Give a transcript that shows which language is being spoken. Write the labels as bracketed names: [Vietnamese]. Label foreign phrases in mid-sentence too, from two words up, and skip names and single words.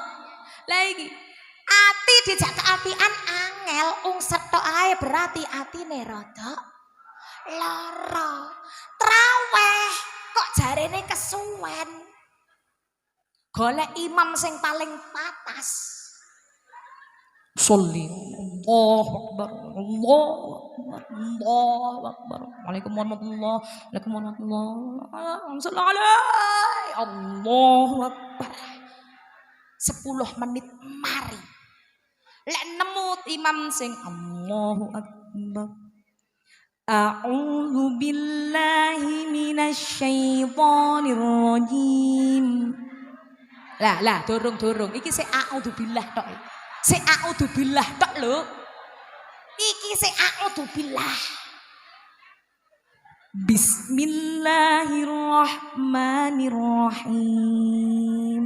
[Javanese] Lagi ati dijak keapian angel setok ae berarti atine rada lara. Traweh kok jarene kesuwen. Golek imam sing paling patas. [Arabic] صل الله أكبر. الله أكبر. وعليكم ورحمة الله. وعليكم ورحمة الله. الله أكبر. [Javanese] 10 menit mari. Lek nemu imam sing [Arabic] الله أكبر. أعوذ بالله من الشيطان الرجيم. [Javanese] Lah dorong. Iki sik [Arabic] أعوذ بالله [Javanese] tok. Sik [Arabic] أعوذ بالله [Javanese] tok lho. Iki sik [Arabic] أعوذ بالله. بسم الله الرحمن الرحيم.